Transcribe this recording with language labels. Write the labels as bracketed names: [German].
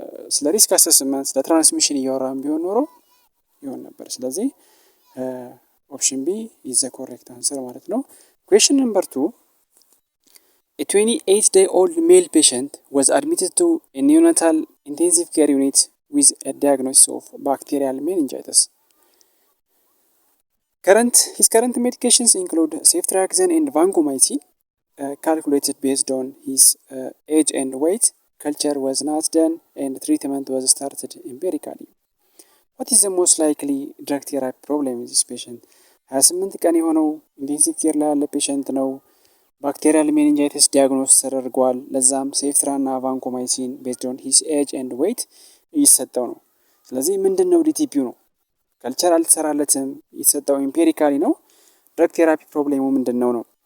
[Amharic] ስለ ሪስክ አሰስመንት ስለ ትራንስሚሽን እያወራን ቢሆን ኖሮ ይሆን ነበር። ስለዚህ ኦፕሽን ቢ ኢዝ ዘ ኮሬክት አንሰር ማለት ነው። [English] ኩዌስችን ነምበር 2 a 28-day-old male patient was admitted to a neonatal intensive care unit with a diagnosis of bacterial meningitis. His current medications include ceftriaxone and vancomycin, calculated based on his age and weight. Culture was not done and treatment was started empirically. What is the most likely drug therapy problem in this patient? [Amharic] 28 ቀን የሆነው ኢንቴንሲቭ ኬር ላይ ያለ ፔሸንት ነው። ባክቴሪያል ሜኒንጃይተስ ዲያግኖስ ተደርጓል። ለዛም ሴፍትራና ቫንኮማይሲን [English] ቤዝድ ኦን ሂስ ኤጅ ኤንድ ዌይት [Amharic] እየሰጠው ነው። ስለዚህ ምንድን ነው ዲቲፒው ነው። ከልቸር አልተሰራለትም፣ የተሰጠው ኢምፔሪካሊ ነው። ድረግ ቴራፒ ፕሮብሌሙ ምንድን ነው ነው?